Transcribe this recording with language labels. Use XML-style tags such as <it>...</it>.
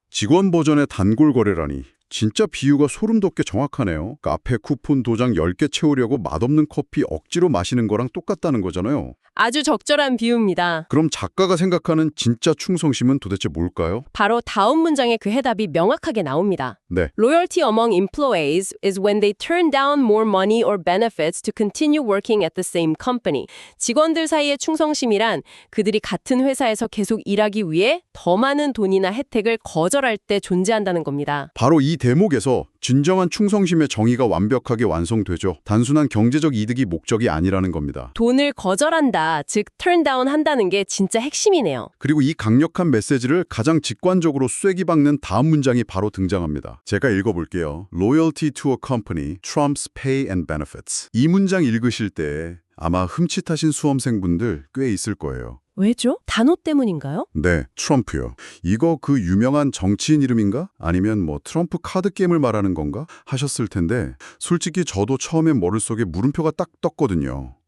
<ko>직원 버전의 단골 거래라니. 진짜 비유가 소름 돋게 정확하네요. 카페 쿠폰 도장 10개 채우려고 맛없는 커피 억지로 마시는 거랑 똑같다는 거잖아요. 아주 적절한 비유입니다. 그럼 작가가 생각하는 진짜 충성심은 도대체 뭘까요? 바로 다음 문장에 그 해답이 명확하게 나옵니다. 네.</ko> <en>Loyalty among employees is when they turn down more money or benefits to continue working at the same company.</en> <ko>직원들 사이의 충성심이란 그들이 같은 회사에서 계속 일하기 위해 더 많은 돈이나 혜택을 거절할 때 존재한다는 겁니다. 바로 이 대목에서 진정한 충성심의 정의가 완벽하게 완성되죠. 단순한 경제적 이득이 목적이 아니라는 겁니다. 돈을 거절한다, 즉 turn down 한다는 게 진짜 핵심이네요. 그리고 이 강력한 메시지를 가장 직관적으로 쐐기 박는 다음 문장이 바로 등장합니다. 제가 읽어볼게요.</ko> <en>Loyalty to a company trumps pay and benefits.</en> <ko>이 문장 읽으실 때 아마 흠칫하신 수험생분들 꽤 있을 거예요. 왜죠? 단어 때문인가요? 네, 트럼프요. 이거 그 유명한 정치인 이름인가? 아니면 뭐 트럼프 카드 게임을 말하는 건가? 하셨을 텐데 솔직히 저도 처음에 머릿속에 물음표가 딱 떴거든요.</ko>